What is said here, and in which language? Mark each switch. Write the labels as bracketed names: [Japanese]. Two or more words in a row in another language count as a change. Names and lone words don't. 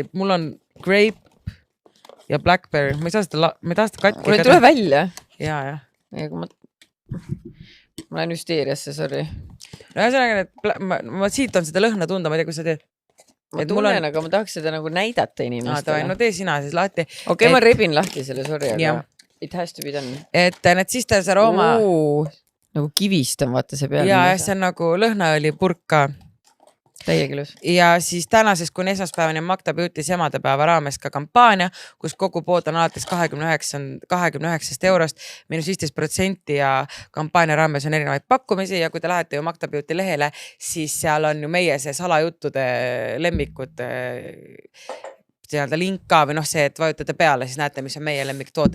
[Estonian] Mul on grape ja blackberry, ma ei saa seda katki. Mul ei tule välja. Ja. Ma lähen hüsteeriasse, sorry. No ühesõnaga, ma siit on seda lõhna tunda, ma ei tea, kui sa teed. Ma tunnen, aga ma tahaks seda nagu näidata inimestele. No tee sina siis lahti. Okei, ma rebin lahti selle, sorry, aga [English] it has to be done. [Estonian] Et need Sisters Aroma. Nagu kivist on vaata see peal. Ja see on nagu lõhnaõli purk ka. Täiegilus. Ja siis tänasest kuni esmaspäevani Magda Beauty's emadepäeva raames ka kampaania, kus kogu pood on alates 29 eurost -15% ja kampaania raames on erinevaid pakkumisi ja kui te lähete ju Magda Beauty lehele, siis seal on ju meie see salajuttude lemmikud link ka või see, et vajutate peale, siis näete, mis on meie lemmiktooted.